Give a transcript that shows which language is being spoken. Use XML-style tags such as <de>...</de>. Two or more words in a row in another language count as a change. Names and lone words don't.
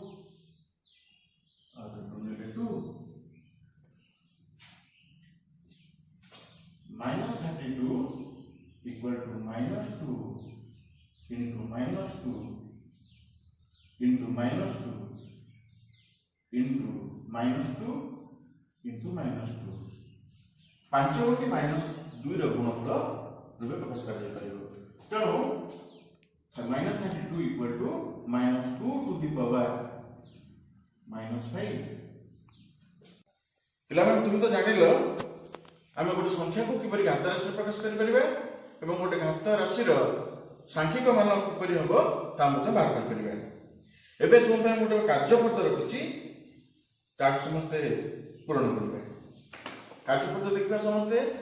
<en>और 2 ले 2 -32 equal to -2 into -2 into -2 into -2 into -2 5</en> <or>ଗୋଟି -2 ର ଗୁଣଫଳ ରୂପେ ପ୍ରକାଶ କର ପରିବୋ ତେଣୁ</or> <en>-32 equal to -2 to the power</en> <or>-5 ପିଲା ମନ ତୁମ ତୋ ଜାଣିଲୋ ଆମେ ଗୋଟେ ସଂଖ୍ୟା କୋ କିପରି ଘାତ ରାଶି ପ୍ରକାଶ କରି ପରିବେ ଏବଂ ଗୋଟେ ଘାତ ରାଶି ରୋ ସାଂଖ୍ୟିକ ମାନ କିପରି ହବୋ ତା ମତେ ବାହାର କର ପରିବେ ଏବେ ତୁମ ପେ ଗୋଟେ କାର୍ଯ୍ୟପତ୍ର ରଖିଛି ତାକ ସମସ୍ତ ପୂର୍ଣ୍ଣ କରିବେ କାର୍ଯ୍ୟପତ୍ର ଦେଖିବା ସମସ୍ତ</or>